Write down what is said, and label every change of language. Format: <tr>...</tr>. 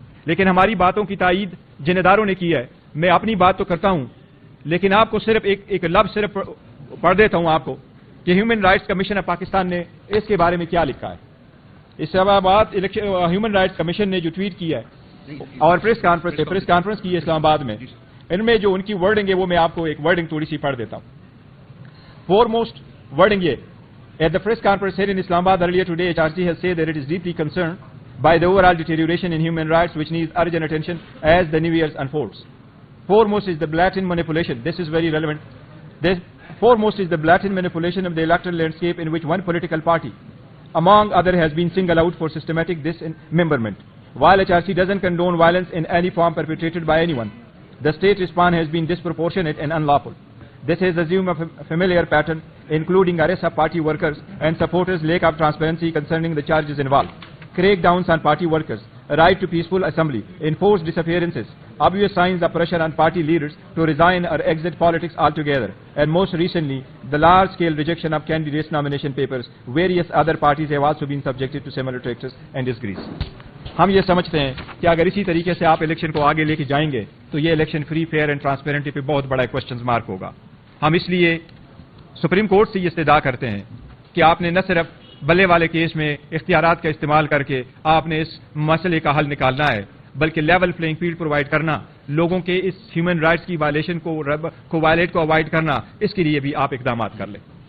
<ur>لیکن ہماری باتوں کی تائید جن اداروں نے کی ہے، میں اپنی بات تو کرتا ہوں لیکن آپ کو صرف ایک لفظ صرف پڑھ دیتا ہوں آپ کو کہ human rights commission of Pakistan نے اس کے بارے میں کیا لکھا ہے. اسلام آباد ہیومن رائٹس کمیشن نے جو ٹویٹ کیا ہے اور پریس کانفرنس کی ہے اسلام آباد میں، ان میں جو ان کی ورڈنگ ہے وہ میں آپ کو ایک ورڈنگ تھوڑی سی پڑھ دیتا ہوں. فور موسٹ ورڈنگ یہ:</ur> <en>At the press conference held in Islamabad earlier today, HRC has said that it is deeply concerned by the overall deterioration in human rights which needs urgent attention as the new year unfolds. Foremost is the blatant manipulation. This is very relevant. Foremost is the blatant manipulation of the electoral landscape in which one political party, among others, has been singled out for systematic dismemberment. While HRC doesn't condone violence in any form perpetrated by anyone, the state response has been disproportionate and unlawful. This has assumed a familiar pattern, including arrests of party workers and supporters, lack of transparency concerning the charges involved, crackdowns on party workers, right to peaceful assembly, enforced disappearances, obvious signs of pressure on party leaders to resign or exit politics altogether, and most recently, the large-scale rejection of candidates' nomination papers. Various other parties have also been subjected to similar practices and disgrace.</en> <ur>ہم یہ سمجھتے ہیں کہ اگر اسی طریقے سے آپ الیکشن کو آگے لے کے جائیں گے تو یہ الیکشن</ur> <en>free, fair and transparency</en> <ur>پہ بہت بڑا کوشچن مارک ہوگا. ہم اس لیے سپریم کورٹ سے یہ استدعا کرتے ہیں کہ آپ نے نہ صرف بلے والے کیس میں اختیارات کا استعمال کر کے آپ نے اس مسئلے کا حل نکالنا ہے، بلکہ</ur> <en>level playing field provide</en> <ur>کرنا، لوگوں کے اس ہیومن رائٹس کی وائلیشن کو وائلیٹ کو اوائڈ کرنا، اس کے لیے بھی آپ اقدامات کر لیں.</ur>